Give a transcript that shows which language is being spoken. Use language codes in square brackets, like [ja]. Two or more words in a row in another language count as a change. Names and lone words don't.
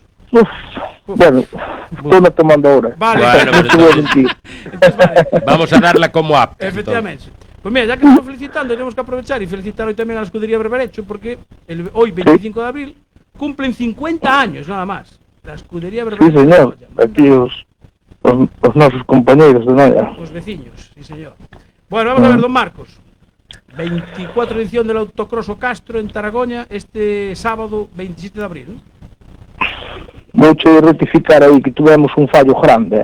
[es] Bueno, estoy tomando ahora. Vale. Bueno, No te voy a mentir. Entonces, vale. Vamos a darla como apta. Efectivamente. Pues mira, ya que estamos felicitando, tenemos que aprovechar y felicitar hoy también a la escudería Berberecho, porque hoy, 25 de abril, cumplen 50 años nada más. La escudería Sí, Berberecho. señor. [gl] Aquí os nosos compañeiros de Noia. Os veciños, sí señor. [es] Bueno, vamos a ver, don Marcos. 24 edición del Autocross O Castro en Taragoña este sábado 27 de abril, ¿no? [gl] Vouche rectificar aí que tuvemos un fallo grande.